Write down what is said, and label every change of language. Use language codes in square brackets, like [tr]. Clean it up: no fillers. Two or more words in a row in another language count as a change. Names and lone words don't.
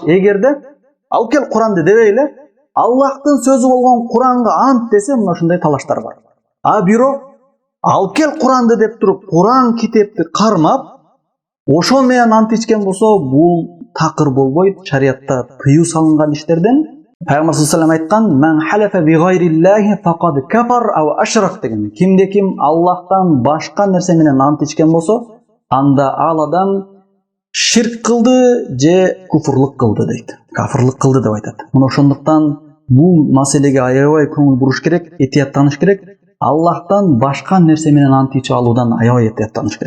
[ky] Эгерде "Ал кел Куранды" дебейле, Аллахтын сөзү болгон Куранга ант десе, мына ушундай талаштар бар. Бирок "Ал кел Куранды" деп туруп, Куран китепти кармап, ошол менен ант ичкен болсо, бул такыр болбойт, шариятта тыюу салынган иштерден. Пайгамбар [ar] صلى الله عليه وسلم [ky] айткан: [ar] "من حلف بغير الله فقد كفر أو أشرك" [ky] деген. Кимде ким Аллахтан башка нерсе менен ант ичкен болсо, анда ал адам ширк кылды же куфурлук кылды дейт. Кафырлык кылды деп айтат. Мына ошондуктан бул маселеге аябай көңүл буруш керек, этияттаныш керек. Аллахтан башка нерсе менен ант ичип алуудан аябай этияттаныш керек.